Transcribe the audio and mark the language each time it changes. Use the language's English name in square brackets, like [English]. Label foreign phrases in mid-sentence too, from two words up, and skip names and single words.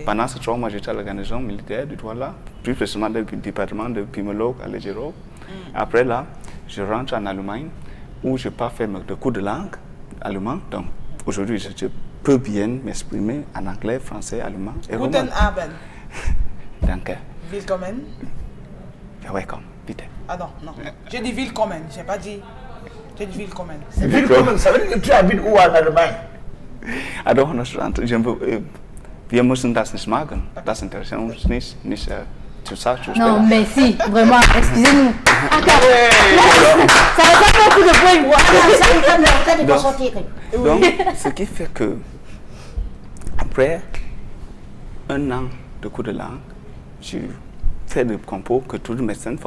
[French] Pendant ces 3 mois, j'étais à l'organisation militaire de Douala, plus précisément dans le département de Pimolog à Legero. Après là, je rentre en Allemagne où je pars faire des cours de langue allemand. Donc aujourd'hui, je peux bien m'exprimer en anglais, français, allemand et roman. [German] Guten Abend. Danke. Willkommen. Welcome, bitte. [French] Ah non. J'ai dit Willkommen, j'ai pas dit. J'ai dit Willkommen. Willkommen, ça veut dire que tu habites où en Allemagne? [English] I don't understand. [German] Wir müssen das nicht machen. Das interessiert uns nicht [French] tout ça. Non, mais si, vraiment, excusez-nous. Ça va faire beaucoup de points. Donc, ce qui fait que, après 1 an de cours de langue, je fais des compos que tous les médecins font.